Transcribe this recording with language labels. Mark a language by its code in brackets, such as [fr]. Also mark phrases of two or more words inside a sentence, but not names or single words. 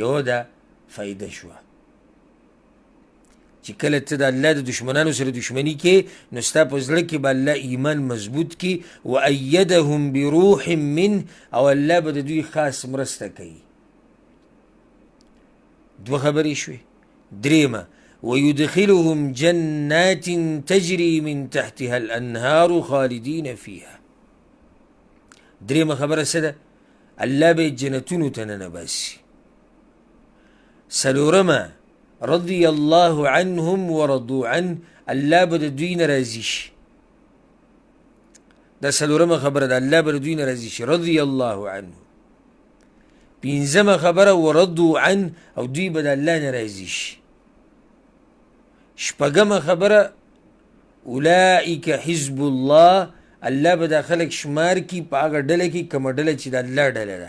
[ps] یوه دا فایده شوه چې کله ته د الله د دشمنانو سره دشمني کې، نو ستا په زړه کې به الله ایمان مضبوط کي. [ar] وایدهم بروح منه، [ps] او الله به د دوی خاص مرسته کوي. دوه خبرې شوې. درېیمه، [ar] ويدخلهم جنات تجري من تحتها الانهار خالدين فيها. [ps] درېیمه خبره څه ده؟ الله به جنتونو ته ننباسي. څلورمه، [ar] رضي الله عنهم ورضوا عنه، [ps] الله به د دوی نه راضي شي. دا څلورمه خبره ده، الله به د دوی نه راضي شي، [ar] رضي الله عنه. [ps] پنځمه خبره، [ar] ورضوا عنه، [ps] او دوی به د الله نه راضي شي. شپږمه خبره، [ar] اولئک حزب الله، [ps] الله به دا خلک شمار کی په هغه ډله کې کومه ډله چې د الله ډله ده.